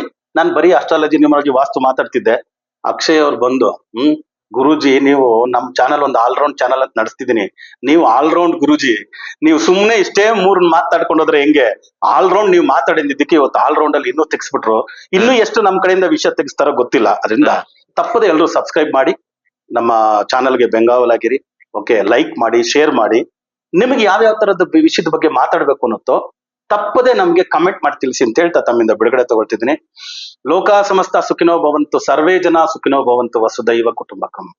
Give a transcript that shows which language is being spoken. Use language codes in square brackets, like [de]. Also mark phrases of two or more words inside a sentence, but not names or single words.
[kn] ನಾನು ಬರೀ [en] astrology numerology [kn] ವಾಸ್ತು ಮಾತಾಡ್ತಿದ್ದೆ. ಅಕ್ಷಯ್ ಅವ್ರು ಬಂದು ಗುರುಜಿ ನೀವು ನಮ್ ಚಾನಲ್ ಒಂದು [en] allround channel [kn] ಅಂತ ನಡೆಸ್ತಿದ್ದೀನಿ, ನೀವು ಆಲ್ರೌಂಡ್ ಗುರುಜಿ, ನೀವು ಸುಮ್ನೆ ಇಷ್ಟೇ ಮೂರ್ ಮಾತಾಡ್ಕೊಂಡೋದ್ರೆ ಹೆಂಗೆ, ಆಲ್ರೌಂಡ್ ನೀವು ಮಾತಾಡಿದ್ದಕ್ಕೆ ಇವತ್ತು ಆಲ್ರೌಂಡ್ ಅಲ್ಲಿ ಇನ್ನೂ ತೆಗಿಸ್ಬಿಟ್ರು. ಇನ್ನೂ ಎಷ್ಟು ನಮ್ ಕಡೆಯಿಂದ ವಿಷಯ ತೆಗಿಸ್ತಾರೋ ಗೊತ್ತಿಲ್ಲ. ಅದರಿಂದ ತಪ್ಪದೆ ಎಲ್ಲರೂ ಸಬ್ಸ್ಕ್ರೈಬ್ ಮಾಡಿ ನಮ್ಮ ಚಾನಲ್ಗೆ ಬೆಂಗಾವಲಾಗಿರಿ. ಓಕೆ, ಲೈಕ್ ಮಾಡಿ, ಶೇರ್ ಮಾಡಿ. ನಿಮಗೆ ಯಾವ್ಯಾವ ತರದ ವಿಷಯದ ಬಗ್ಗೆ ಮಾತಾಡ್ಬೇಕು ಅನ್ನೋತ್ತೋ ತಪ್ಪದೆ ನಮ್ಗೆ ಕಮೆಂಟ್ ಮಾಡಿ ತಿಳಿಸಿ ಅಂತ ಹೇಳ್ತಾ ತಮ್ಮಿಂದ ಬಿಡುಗಡೆ ತಗೊಳ್ತಿದ್ದೀನಿ. [sa] ಲೋಕ ಸಮಸ್ತ ಸುಖಿನೋ ಭವಂತು, ಸರ್ವೇ ಜನ ಸುಖಿನೋ ಭವಂತು, ವಸುದೈವ ಕುಟುಂಬಕಂ.